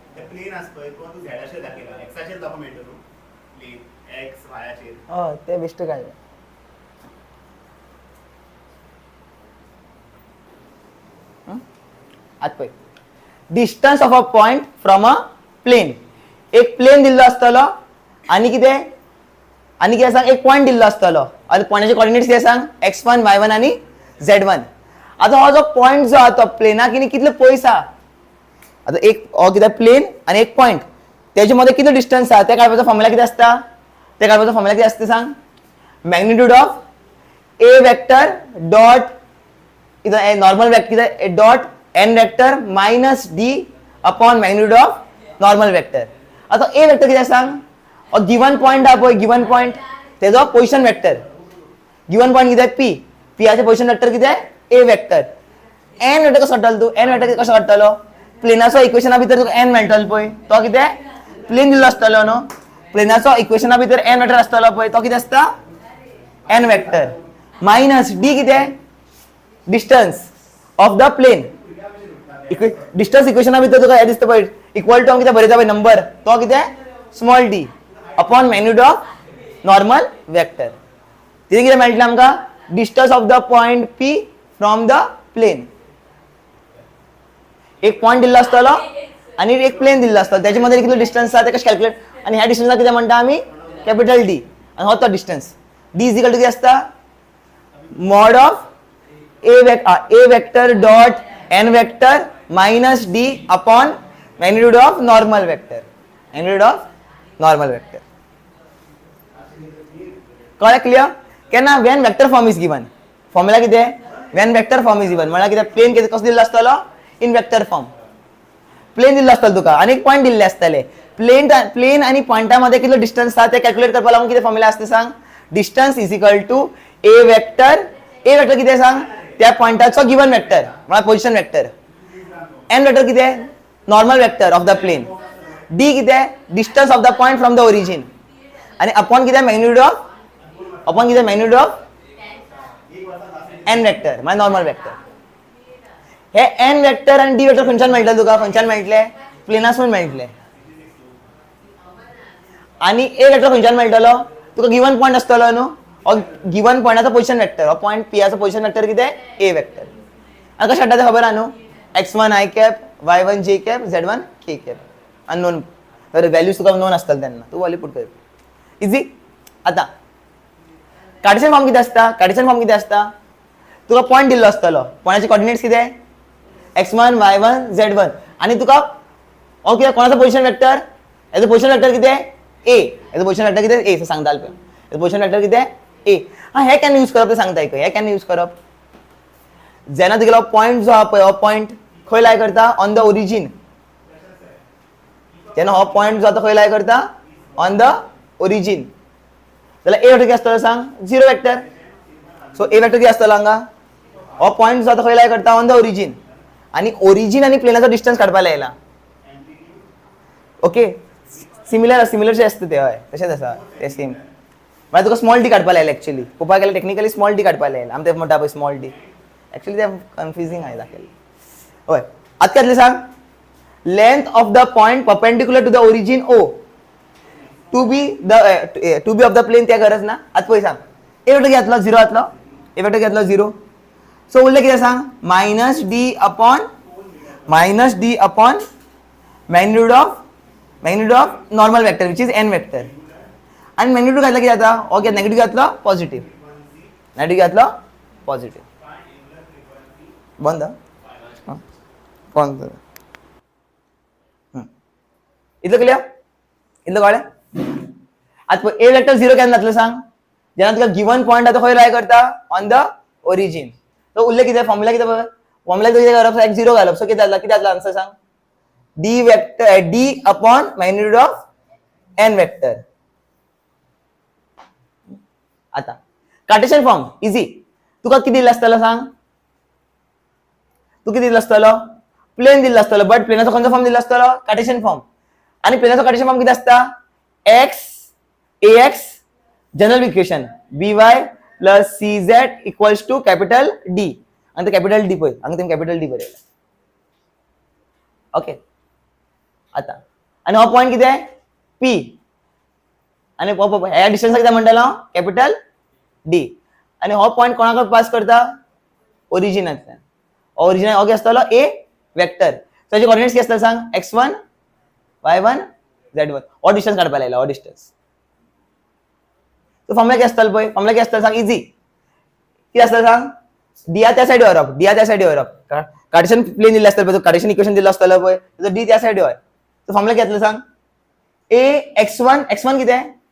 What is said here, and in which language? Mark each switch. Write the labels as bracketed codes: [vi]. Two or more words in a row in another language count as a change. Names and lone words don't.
[kok] प्लेन असतोय तो तू झेडाचेर दाखयला एक्साचेर दाखोवंक मेळटा न्हू प्लेन एक्स वायाचेर हय ते बेश्टे काडले आत पळय [en] distance of a point from a plane [kok] एक प्लेन दिल्लो आसतलो आनी कितें सांग एक पॉइंट दिल्लो आसतलो आनी पॉइंटाचे कॉर्डिनेट्स कितें सांग x1 y1 आनी z1 आतां हो जो पॉइंट जो आहा तो प्लेनाक कितलो पयस आहा आतां एक हो कितें प्लेन आनी एक पॉइंट तेजे मदें कितलो डिस्टन्स आहा तें काडपाचो फॉर्मुला कितें आसता तें काडपाचो फॉर्मुला कितें आसता सांग [en] magnitude of a vector dot [kok] कितें [en] normal vector [kok] कितें [en] dot n vector minus d upon magnitude of normal vector [kok] आतां [en] a vector [kok] कितें सांग [en] given point [kok] आहा पळय [en] given point [kok] तेजो [en] position vector given point [kok] कितें पी पीआचे [en] position vector [kok] कितें [en] a vector n vector [kok] कसो काडटलो तूं [en] n vector [kok] कसो काडटलो प्लेनाचो इक्वेशना भितर तुका एन मेळटलो पळय तो कितें प्लेन दिल्लो आसतलो न्हू प्लेनाचो इक्वेशना भितर [en] n vector [kok] आसतलो पळय तो कितें आसता [en] n vector minus d [kok] कितें [en] distance of the plane distance [kok] इक्वेशना भितर तुका हे दिसता पळय [en] equal to [kok] कितें बरयता पळय नंबर तो कितें [en] small d upon magnitude of normal vector [kok] तिथे कितें मेळटलें आमकां [en] distance of the point p from the plane [kok] एक पॉइंट दिल्लो आसतलो आनी एक प्लेन दिल्लो आसतलो त्याच्या मदीं कितलो डिस्टन्स आहा ते कशें कॅल्क्युलेट आनी ह्या डिस्टन्साक कितें म्हणटा आमी [en] capital D [kok] आनी हो तो [en] distance D is equal to [kok] कितें आसता [en] mod of a vector dot n vector minus d upon magnitude of normal vector magnitude of normal vector [kok] मॅग्निट्यूड ऑफ नॉर्मल वेक्टर कळ्ळें क्लियर केन्ना [en] when vector form is given [kok] फॉर्मुला कितें [en] when vector form is given [kok] म्हळ्यार कितें प्लेन कितें कसो दिल्लो आसतलो [en] in vector form plane [kok] दिल्लो आसतलो तुका आनी एक पॉइंट दिल्ले आसतले प्लेन आनी पॉइंटा मध्ये कितलो डिस्टन्स आहा ते कॅल्क्युलेट करपाक लागून कितें फॉर्मुला आसता सांग [en] distance is equal to a vector [kok] कितें सांग त्या पॉइंटाचो [en] given vector [kok] म्हळ्यार [en] position vector n vector [kok] कितें [en] normal vector of the plane d [kok] कितें [en] distance of the point from the origin [kok] आनी अपॉन कितें [en] magnitude of n vector [kok] म्हळ्यार [en] normal vector [kok] हे [en] n vector [kok] आनी [en] d vector [kok] खंयच्यान मेळटले तुका खंयच्यान मेळटले प्लेनासून मेळटले आनी [en] a vector [kok] खंयच्यान मेळटलो तुका [en] given point [kok] आसतलो न्हू गिवन पॉइंटाचो [en] position vector [kok] हो पॉइंट पीआचो [en] position vector [kok] कितें [en] a vector [kok] आनी कशें हाडटा तें खबर आहा न्हू x1 i कॅप y1 j कॅप z1 k कॅप अननोन तर व्हॅल्यूज तुका नोन आसतले तेन्ना तूं [en] value put [kok] कर इजी आतां [en] Cartesian form [kok] कितें आसता तुका पॉइंट दिल्लो आसतलो पॉइंटाचे कोऑर्डिनेट्स कितें x1 y1 z1 आनी तुका हो कितें कोणाचो [en] position vector [kok] हेजो [en] position vector [kok] कितें a हेजो [en] position vector [kok] कितें a सांगता पळय हेजो पोजिशन वेक्टर कितें a हे केन्ना यूज करप तें सांगता हे केन्ना यूज करप जेन्ना तुगेलो पॉइंट जो आहा पळय हो पॉइंट खंय लाय करता [en] on the origin [kok] जेन्ना हो पॉइंट जो आहा खंय लाय करता [en] on the origin [kok] जाल्यार [en] a vector [kok] कितें आसतलो सांग [en] zero vector so a vector [kok] कितें आसतलो हांगा हो पॉइंट जो आहा खंय लाय करता [en] on the origin [kok] आनी ओरिजीन आनी प्लेनाचो डिस्टन्स काडपाक लायला [en] okay similar [kok] आसता ते हय तशेंच आसा ते सेम म्हळ्यार तुका [en] small d [kok] काडपाक लायला एक्चुअली पळोवपाक गेल्यार [en] technically small d [kok] काडपाक लायला आमी ते म्हणटा पळय [en] small d actually [kok] ते कन्फ्युजिंग आहे दाखयलें हय आतां कितलें सांग लेंथ [en] of the point perpendicular to the origin O to B of the plane [kok] त्या गरज ना आतां पळय सांग [en] a vector [kok] घेतलो झिरो जातलो [en] a vector [kok] घेतलो [en] zero so [kok] उरलें कितें सांग [en] minus d upon magnitude of normal vector which is n vector [kok] आनी मॅग्निट्यूड घातला कितें जाता हो नेगेटिव्ह घातलो पॉझिटिव्ह बंद बंद इतलं क्लियर इतलं कळ्ळें आतां [en] a vector [kok] झिरो केन्ना जातलो सांग जेन्ना तुका [en] given point [kok] आतां खंय लाय करता [en] on the origin [kok] तो उरलें कितें फॉर्मुला कितें कितें करप एक झिरो घालप सो कितें जातलो आन्सर सांग [en] d vector d upon magnitude of n vector [kok] आता [en] Cartesian form easy [kok] तुका किती दिल्लो आसतलो सांग तू किती दिल्लो आसतलो प्लेन दिल्लो आसतलो बट प्लेनाचो खंयचो फॉर्म दिल्लो आसतलो [en] Cartesian form [kok] आनी प्लेनाचो [en] Cartesian form [kok] कितें आसता [en] ax general equation by plus cz equals to capital D [kok] आनी ते [en] capital D [kok] पळय हांगा तुमी कॅपिटल डी बरयला ओके आता आणि हो पॉईंट किती आहे पी आणि ह्या डिस्टन्स किती म्हणटालो [en] capital D [kok] आणि हो पॉईंट कोणाकडे पास करता ओरिजिनांतल्यान ओरिजिन हो कितें आसतलो ए वेक्टर त्याचे कोऑर्डिनेट्स कितें आसतले सांग x1 y1 z1 हो डिस्टन्स काडपाक लायला हो डिस्टन्स तो फॉर्मुला कितें आसतलो पळय फॉर्मुला कितें आसतलो सांग इजी कितें आसतलो सांग डी त्या सायडीर व्हरप डी त्या सायडीर व्हरप [en] Cartesian plane [kok] दिल्लो आसतलो पळय तो [en] Cartesian equation [kok] दिल्लो आसतलो पळय तो डी त्या सायडीर व्हर तो फॉर्मुला कितें आसतलो सांग ए x1 कितें